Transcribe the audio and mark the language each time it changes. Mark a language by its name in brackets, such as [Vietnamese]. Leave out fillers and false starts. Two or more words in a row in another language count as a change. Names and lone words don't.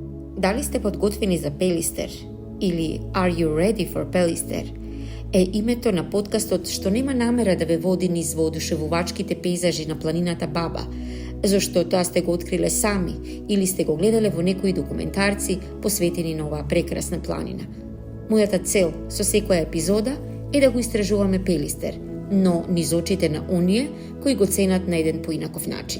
[Macedonian] Дали сте подготвени за Пелистер? [English] Или Are you ready for Пелистер? [Macedonian] Е името на подкастот што нема намера да ве води низ воодушевувачките пейзажи на планината Баба, зашто тоа сте го откриле сами или сте го гледале во некои документарци посветени на оваа прекрасна планина. Мојата цел со секоја епизода е да го истражуваме Пелистер, но низ очите на оние кои го ценат на еден поинаков начин.